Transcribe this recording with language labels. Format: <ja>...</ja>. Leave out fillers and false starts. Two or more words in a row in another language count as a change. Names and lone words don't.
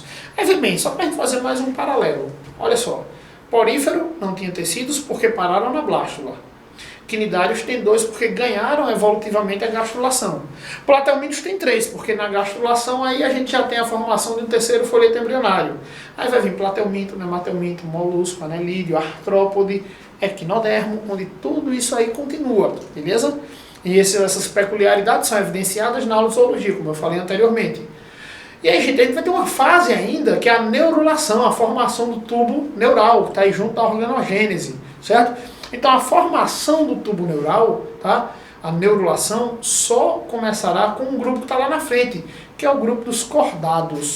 <pt>Aí vem bem, só para a gente fazer mais um paralelo. Olha só, porífero não tinha tecidos porque pararam na blástula. Quinidários tem 2 porque ganharam evolutivamente a gastrulação. Platelmintos tem 3, porque na gastrulação aí a gente já tem a formação de um terceiro folheto embrionário. Aí vai vir platelminto, nematelminto, molusco, anelídeo, artrópode, equinodermo, onde tudo isso aí continua, beleza? E essas peculiaridades são evidenciadas na aula de zoologia, como eu falei anteriormente. E aí, gente, a gente vai ter uma fase ainda, que é a neurulação, a formação do tubo neural, que está aí junto à organogênese, certo? Então, a formação do tubo neural, tá? A neurulação, só começará com um grupo que está lá na frente, que é o grupo dos cordados.</pt>